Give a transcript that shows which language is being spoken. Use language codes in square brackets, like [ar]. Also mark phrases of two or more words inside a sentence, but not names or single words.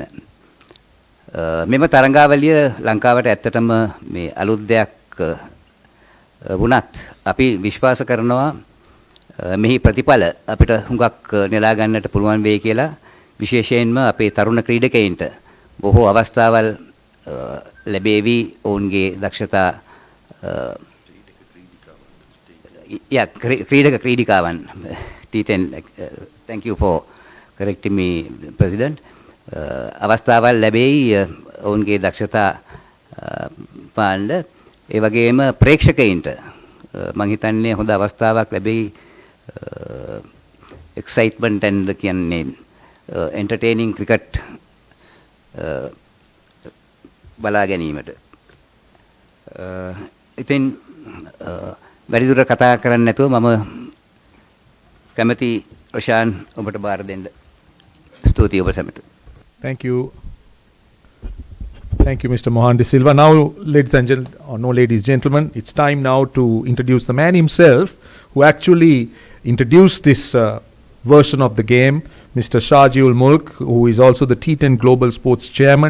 [si] මෙම තරඟාවලිය ලංකාවට ඇත්තටම මේ අලුත් දෙයක් වුණත් අපි විශ්වාස කරනවා මෙහි ප්‍රතිඵල අපිට හුඟක් නෙලා ගන්නට පුළුවන් වෙයි කියලා, විශේෂයෙන්ම අපේ තරුණ ක්‍රීඩකයින්ට බොහෝ අවස්ථාවල් ලැබේවි ඔවුන්ගේ දක්ෂතා ක්‍රීඩිකාවන් [en] T10 thank you for correcting me president [si] අවස්ථාවල් ලැබෙයි ඔවුන්ගේ දක්ෂතා පාණ්ඩ ඒ වගේම ප්‍රේක්ෂකයින්ට මම හිතන්නේ හොඳ අවස්ථාවක් ලැබෙයි [en] excitement and [si] කියන්නේ [en] entertaining cricket [si] බලා ගැනීමට. ඉතින් වැඩිදුර කතා කරන්නේ නැතුව මම කැමති රොෂාන් ඔබට බාර දෙන්න. ස්තුතියි ඔබ සැමට. [en] Thank you. Thank you, Mr. Mohan De Silva. Now, ladies and gentlemen, it's time now to introduce the man himself who actually introduced this version of the game, Mr. Shaji ul Mulk, who is also the T10 Global Sports Chairman.